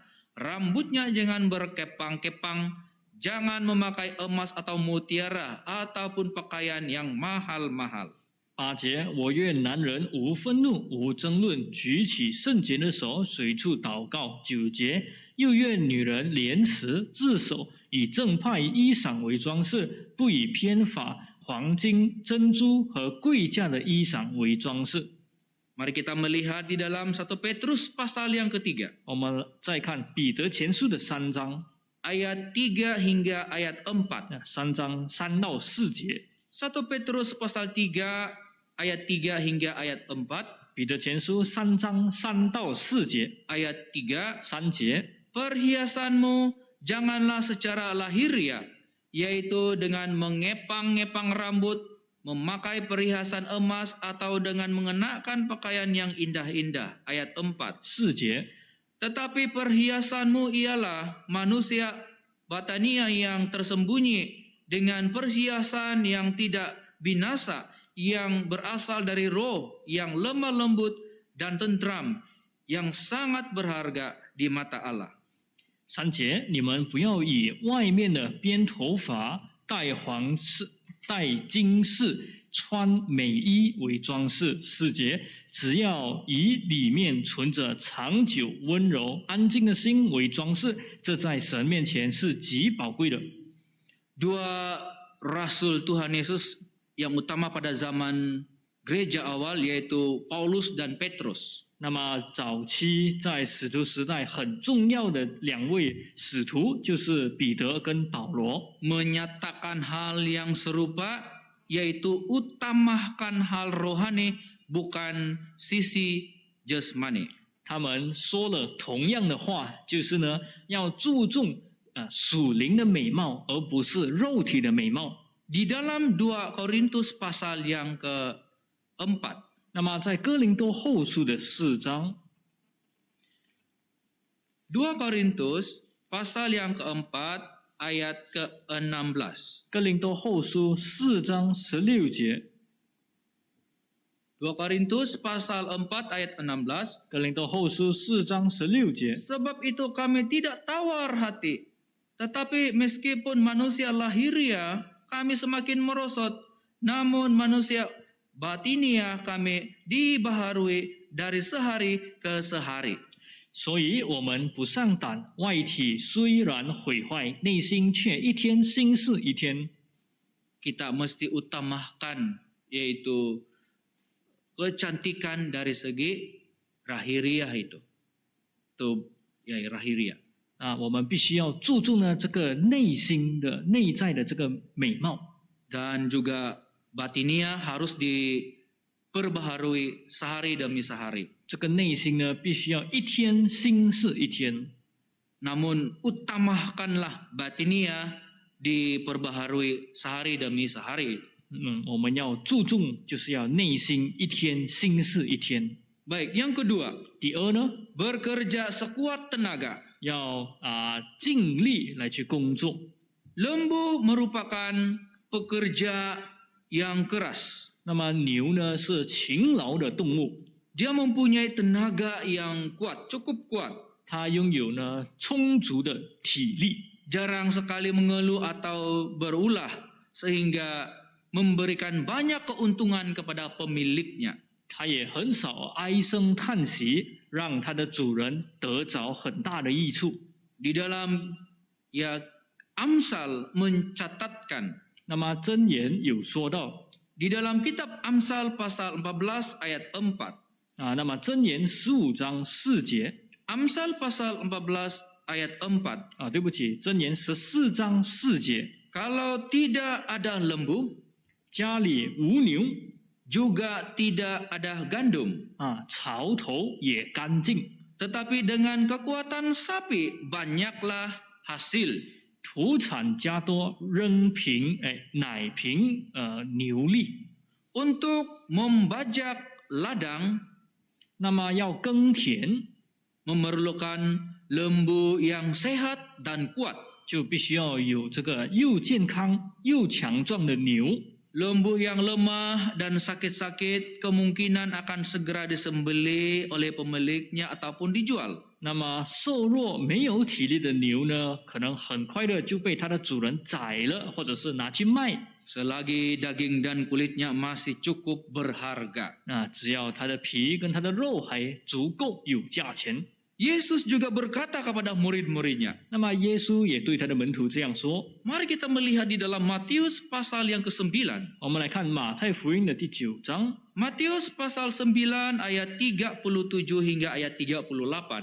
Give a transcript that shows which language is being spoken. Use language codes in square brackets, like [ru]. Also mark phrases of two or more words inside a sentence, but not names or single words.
[id] Rambutnya jangan berkepang-kepang, jangan memakai emas atau mutiara ataupun pakaian yang mahal-mahal. [zh] 8 节，我愿男人无愤怒、无争论，举起圣洁的手，随处祷告。9节，又愿女人廉耻自守，以正派衣裳为装饰，不以偏法、黄金、珍珠和贵价的衣裳为装饰。 [id] Mari kita melihat di dalam 1 Petrus pasal yang ketiga, [zh] 我们再看彼得前书的3章， [id] ayat 3 hingga ayat 4. [zh] 3 章3到4节。 [id] 1 Petrus pasal 3 ayat 3 hingga ayat 4. [zh] 彼得前书3章3到4节， [id] Ayat 3, [zh] 3节， [id] perhiasanmu janganlah secara lahiriah, yaitu dengan mengepang-ngepang rambut, memakai perhiasan emas atau dengan mengenakan pakaian yang indah-indah. Ayat 4. [zh] 4节， [id] Tetapi perhiasanmu ialah manusia batania yang tersembunyi dengan perhiasan yang tidak binasa, yang berasal dari roh yang lemah lembut dan tentram, yang sangat berharga di mata Allah. [zh] 3 节，你们不要以外面的编头发、戴黄饰、戴金饰、穿美衣为装饰。4节，只要以里面存着长久、温柔、安静的心为装饰，这在神面前是极宝贵的。 [id] Dua rasul Tuhan Yesus yang utama pada zaman gereja awal yaitu Paulus dan Petrus. [zh] 那么早期在使徒时代很重要的2位使徒就是彼得跟保罗， [id] menyatakan hal yang serupa yaitu utamakan hal rohani bukan sisi jasmani. [zh] 他们说了同样的话，就是呢要注重属灵的美貌，而不是肉体的美貌。 [id] Di dalam 2 Korintus pasal yang keempat, [zh] 那么在哥林多后书的4章， [id] 2 Korintus pasal yang keempat ayat ke-16. [zh] 哥林多后书4章16节， [id] 2 Korintus pasal 4 ayat 16. [zh] 哥林多后书4章16节。 [id] Sebab itu kami tidak tawar hati, tetapi meskipun manusia lahiriah kami semakin merosot, namun manusia batinia kami dibaharui dari sehari ke sehari. [zh] 所以我们不上胆，外体虽然毁坏，内心却一天新似一天。 [id] Kita mesti utamakan yaitu kecantikan dari segi lahiriah itu. Itu ya lahiriah. [zh] 我们必须要注重呢这个内心的内在的这个美貌， [id] Dan juga batinia harus diperbaharui sehari demi sehari. [zh] 这个内心呢必须要一天新似一天。 [id] Namun utamakanlah batinia diperbaharui sehari demi sehari. [zh] 我们要注重就是要内心一天新似一天。 [id] Baik, yang kedua, [zh] 第二呢， [id] bekerja sekuat tenaga. [zh] 要尽力来去工作。 [id] Lembu merupakan pekerja yang keras. [zh] 那么牛呢是勤劳的动物， [id] Dia mempunyai tenaga yang kuat, cukup kuat. [zh] 它拥有呢充足的体力， [id] Jarang sekali mengeluh atau berulah sehingga memberikan banyak keuntungan kepada pemiliknya. [zh] 它也很少唉声叹息，让它的主人得着很大的益处。 [id] Di dalam Amsal mencatatkan [zh] 那么箴言有说到 [id] di dalam kitab Amsal pasal 14 ayat 4. [zh] 那么箴言15章4节 [id] Amsal pasal 14 ayat 4. [zh] 对不起，箴言14章4节， [id] Kalau tidak ada lembu, [zh] 家里无牛 [id] juga tidak ada gandum. [zh] 槽头也干净， [id] Tetapi dengan kekuatan sapi banyaklah hasil. [zh] 土产加多，仍凭乃凭牛力。 [id] Untuk membajak ladang [zh] 那么要耕田， [id] memerlukan lembu yang sehat dan kuat. [zh] 就必须要有这个又健康又强壮的牛。 [id] Lembu yang lemah dan sakit-sakit kemungkinan akan segera disembelih oleh pemiliknya ataupun dijual. [zh] 那么瘦弱没有体力的牛呢，可能很快的就被它的主人宰了，或者是拿去卖。 [id] Selagi daging dan kulitnya masih cukup berharga. [zh] 只要它的皮跟它的肉还足够有价钱。 [id] Yesus juga berkata kepada murid-muridnya. [zh] 那么耶稣也对他的门徒这样说。 [id] Mari kita melihat di dalam Matius pasal yang ke-9. [zh] 我们来看马太福音的第9章， [id] Matius pasal 9 ayat 37 hingga ayat 38.